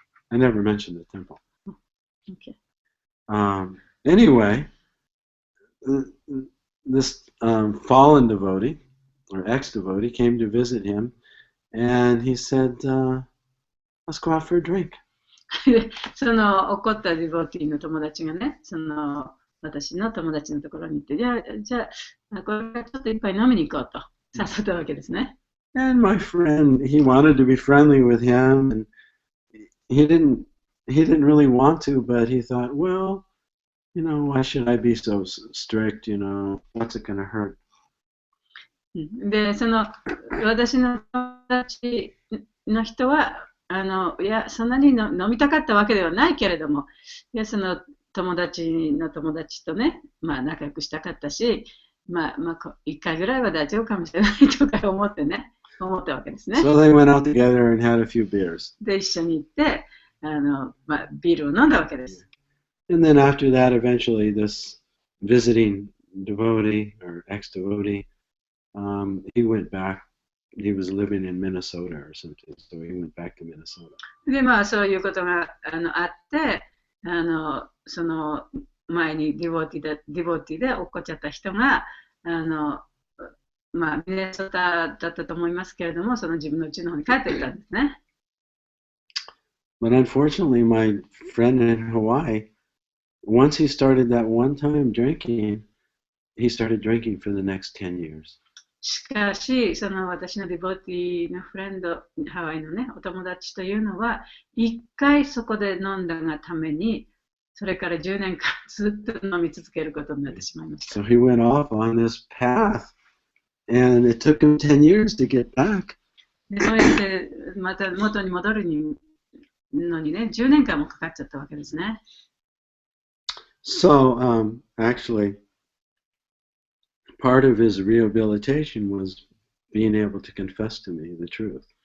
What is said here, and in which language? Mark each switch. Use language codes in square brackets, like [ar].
[en] I never mentioned the temple. Okay. Anyway, this fallen devotee, or ex-devotee, came to visit him, and he said, let's go out for a drink. [ja] その怒ったディボティの友達がね、私の友達のところに行って、じゃあ、これからちょっと一杯飲みに行こうと誘ったわけですね。 [en] And my friend, he wanted to be friendly with him, and he didn't really want to, but he thought, well, why should I be so strict, what's it going to hurt? [ja] で、私の友達の人は、いや、そんなに飲みたかったわけではないけれども、いや、その友達の友達とね、仲良くしたかったし、一回ぐらいは大丈夫かもしれないとか思ったわけですね。 [en] So they went out together and had a few beers. [ja] で、一緒に行って、ビールを飲んだわけです。 [en] And then after that, eventually, this visiting devotee or ex-devotee, he went back. He was living in Minnesota or something, so he went back to Minnesota. [ja] で、そういうことがあって、その前にディボティで落っこっちゃった人が、ミネソタだったと思いますけれども、その自分の家の方に帰ってきたんですね。 [en] But unfortunately, my friend in Hawaii, once he started that one time drinking, he started drinking for the next 10 years. [ja] しかし、その私のディボティのフレンド、ハワイのね、お友達というのは、一回そこで飲んだがために、それから10年間ずっと飲み続けることになってしまいました。 [en] So he went off on this path, and it took him 10 years to get back. [ja] でそうやってまた元に戻るのにね、10年間もかかっちゃったわけですね。 [en] So, actually, part of his rehabilitation was being able to confess to me the truth.